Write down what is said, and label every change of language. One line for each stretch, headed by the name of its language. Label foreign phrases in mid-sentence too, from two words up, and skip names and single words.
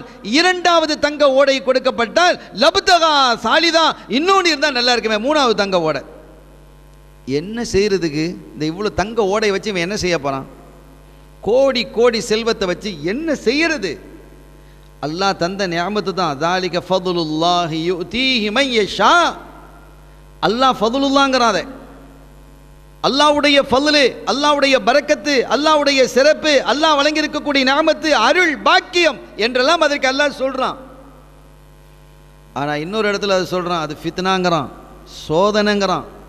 Tamil: இரண்டாவது தங்க ஓடை கொடுக்கப்பட்டால்
Arabic: لابتغى ثالثا,
Tamil: இன்னொன்று இருந்தால் நல்லா இருக்குமே, மூணாவது தங்க ஓடை. என்ன செய்யறதுக்கு? இந்த இவ்வளோ தங்க ஓடை வச்சு இவன் என்ன செய்ய போறான்? கோடி கோடி செல்வத்தை வச்சு என்ன செய்யறது? அல்லாஹ் தந்த நிஅமத்து தான்.
Arabic: ذَلِكَ فَضْلُ اللَّهِ يُؤْتِيهِ مَن يَشَاءُ.
Tamil: அல்லாஹ் ஃபதுலுல்லாஹ்ங்கறாதே, அல்லாஹ்வுடைய ஃபض்லு, அல்லாஹ்வுடைய பரக்கத்து, அல்லாஹ்வுடைய சிறப்பு, அல்லாஹ் வழங்கி இருக்கக்கூடிய நிஅமத்து, அருள், பாக்கியம் என்றெல்லாம் அதற்கு அல்லாஹ் சொல்றான். ஆனா இன்னொரு இடத்துல அது சொல்றான், அது ஃபித்னாங்கறான், சோதனைங்கறான்.